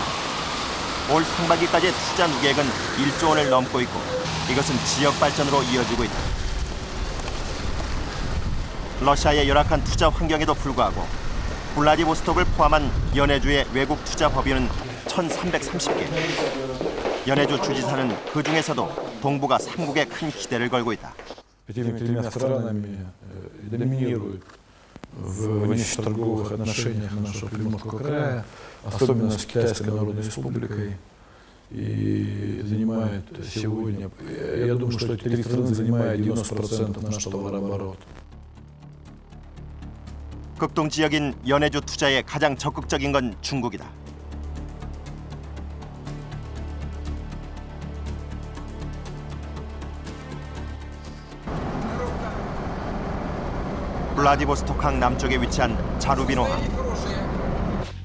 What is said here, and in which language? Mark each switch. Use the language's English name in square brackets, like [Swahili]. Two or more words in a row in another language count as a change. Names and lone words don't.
[Korean] 올 상반기까지의 투자 누계액은 1조 원을 넘고 있고 이것은 지역 발전으로 이어지고 있다. 러시아의 열악한 투자 환경에도 불구하고 블라디보스톡을 포함한 연해주의 외국 투자 법인은 1,330개. 연해주 주지사는 그 중에서도 동북아 3국에 큰 기대를 걸고 있다. [Russian] Этими тремя странами доминируют в внешнеторговых отношениях нашего Приморского края, особенно с Китайской Народной Республикой, и занимает сегодня, я думаю, что эти три страны занимают 90% нашего товарооборота. [Korean] 극동 지역인 연해주 투자에 가장 적극적인 건 중국이다. 블라디보스토크항 남쪽에 위치한 자루비노항.